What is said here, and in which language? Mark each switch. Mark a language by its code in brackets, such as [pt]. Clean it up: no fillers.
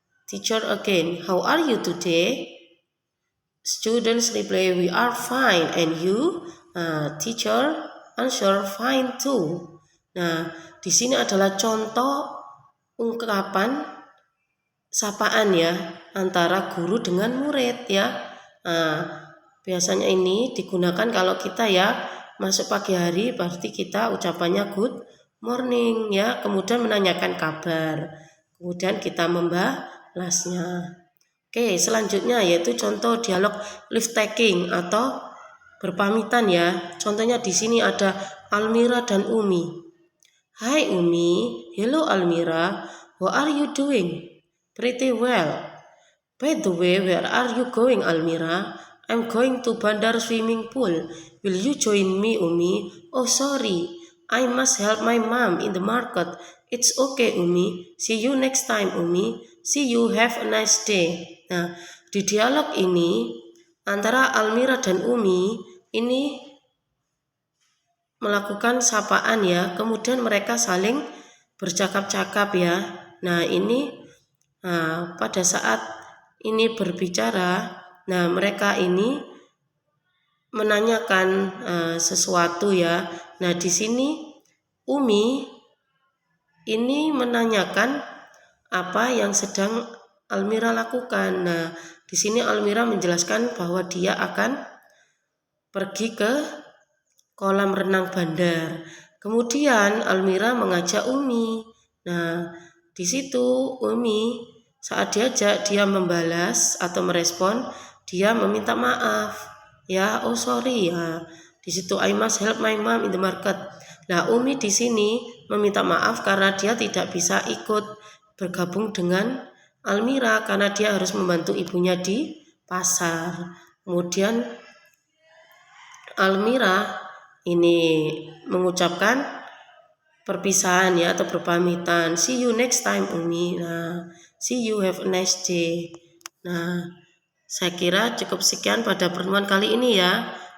[en] Teacher again, how are you today? Students reply, we are fine, and you? Teacher answer, fine too. [id] Nah, di sini adalah contoh ungkapan sapaan ya antara guru dengan murid ya. Biasanya ini digunakan kalau kita ya masuk pagi hari, berarti kita ucapannya [en] good morning [id] ya, kemudian menanyakan kabar, kemudian kita membalasnya. Oke, selanjutnya yaitu contoh dialog [en] leave taking [id] atau berpamitan ya. Contohnya di sini ada Almira dan Umi. [en] Hai Umi, hello Almira, what are you doing? Pretty well. By the way, where are you going Almira? I'm going to Bandar swimming pool. Will you join me, Umi? Oh, sorry. I must help my mom in the market. It's okay, Umi. See you next time, Umi. See you. Have a nice day. [id] Nah, di dialog ini antara Almira dan Umi ini melakukan sapaan ya. Kemudian mereka saling bercakap-cakap ya. Nah, ini pada saat ini berbicara, nah mereka ini menanyakan sesuatu ya. Nah, di sini Umi ini menanyakan apa yang sedang Almira lakukan. Nah, di sini Almira menjelaskan bahwa dia akan pergi ke kolam renang bandar. Kemudian Almira mengajak Umi. Nah, di situ Umi saat diajak dia membalas atau merespon, dia meminta maaf. Ya, [en] oh sorry [id] ya. Di situ [en] I must help my mom in the market. [id] Nah, Umi di sini meminta maaf karena dia tidak bisa ikut bergabung dengan Almira karena dia harus membantu ibunya di pasar. Kemudian Almira ini mengucapkan perpisahan ya atau berpamitan. [en] See you next time, Umi. Nah, see you, have a nice day. [id] Nah, saya kira cukup sekian pada pertemuan kali ini ya.